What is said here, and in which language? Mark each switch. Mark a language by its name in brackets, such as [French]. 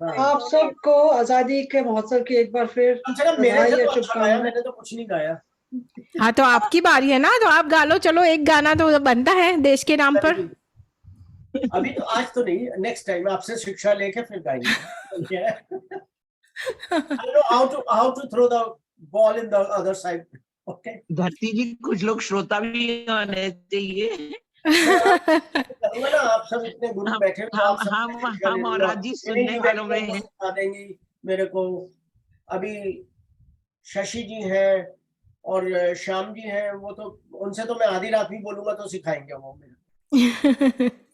[Hindi] आप सबको आजादी के महोत्सव की एक बार फिर मेरे से तो अच्छा गाया, मैंने तो कुछ नहीं गाया। हाँ तो आपकी बारी है ना, तो आप गा लो। चलो एक गाना तो बनता है देश के नाम पर। अभी तो आज तो नहीं, [English] next time [Hindi] आपसे शिक्षा लेके फिर गाएंगे। [English] I know how to throw the ball in the other side. Okay. [Hindi] धरती जी कुछ लोग श्रोता भी होने चाहिए। ना आप सब इतने गुरु बैठे हो, हम और राजी सुनने वालों में हैं। सिखा देंगी मेरे को। अभी शशि जी हैं और श्याम जी हैं, वो तो उनसे तो मैं आधी रात भी बोलूंगा तो सिखाएंगे वो मेरे।